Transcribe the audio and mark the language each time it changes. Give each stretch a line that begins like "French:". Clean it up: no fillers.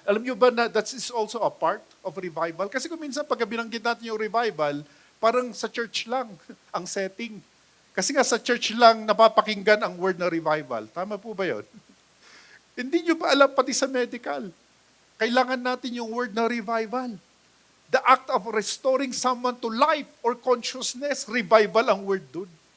Filipino: Alam niyo ba na
English: that is also a part of revival?
Filipino: Kasi kung minsan pagka binanggit natin yung revival, parang sa church lang ang setting. Kasi nga sa church lang napapakinggan ang word na revival. Tama po ba yun? Hindi niyo ba alam pati sa medical? Kailangan natin yung word na revival.
English: The act of restoring someone to life or consciousness,
Filipino: revival ang word dun.